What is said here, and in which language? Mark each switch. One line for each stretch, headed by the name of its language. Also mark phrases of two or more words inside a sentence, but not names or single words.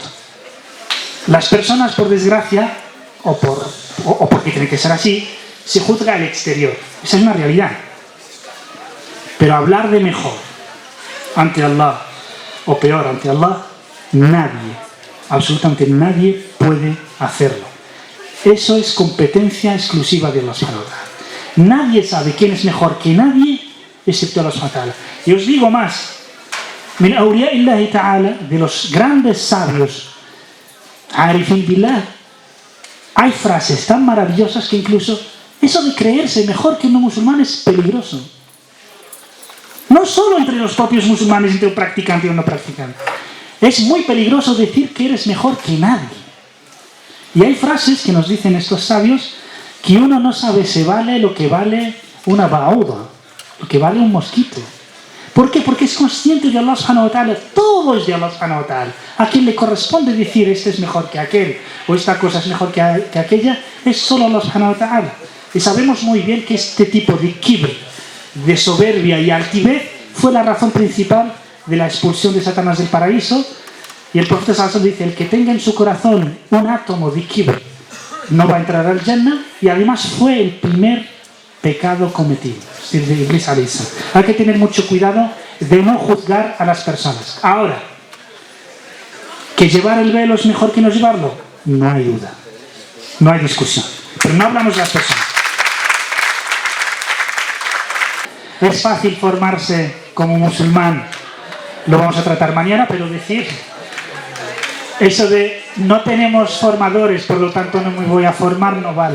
Spanish: Las personas, por desgracia, o porque tiene que ser así, se juzga al exterior. Esa es una realidad. Pero hablar de mejor ante Allah o peor ante Allah, nadie, absolutamente nadie puede hacerlo. eso es competencia exclusiva de Allah
Arabic: سبحانه وتعالى.
Spanish: Nadie sabe quién es mejor que nadie excepto Allah
Arabic: سبحانه وتعالى.
Spanish: Y os digo más,
Arabic: من أولياء الله تعالى,
Spanish: de los grandes sabios,
Arabic: عارفين بالله,
Spanish: hay frases tan maravillosas que incluso eso de creerse mejor que un no musulmán es peligroso. No solo entre los propios musulmanes, entre un practicante y un no practicante. Es muy peligroso decir que eres mejor que nadie. Y hay frases que nos dicen estos sabios que uno no sabe si vale lo que vale una bauda, lo que vale un mosquito. ¿Por qué? Porque es consciente de Allah
Arabic: سبحانه وتعالى.
Spanish: Todo es de Allah
Arabic: سبحانه وتعالى.
Spanish: A quien le corresponde decir este es mejor que aquel o esta cosa es mejor que aquella es solo Allah
Arabic: سبحانه وتعالى.
Spanish: Y sabemos muy bien que este tipo de kibr, de soberbia y altivez fue la razón principal de la expulsión de Satanás del paraíso. Y el profeta
Arabic: صلى الله عليه وسلم
Spanish: dice, el que tenga en su corazón un átomo de kibr no va a entrar al Jannah, y además fue el primer pecado cometido, es decir, de Iblis
Arabic: عليه السلام.
Spanish: Hay que tener mucho cuidado de no juzgar a las personas. Ahora, ¿que llevar el velo es mejor que no llevarlo? No hay duda, no hay discusión, pero no hablamos de las personas. Es fácil formarse como musulmán, lo vamos a tratar mañana, pero decir eso de no tenemos formadores, por lo tanto no me voy a formar, no vale.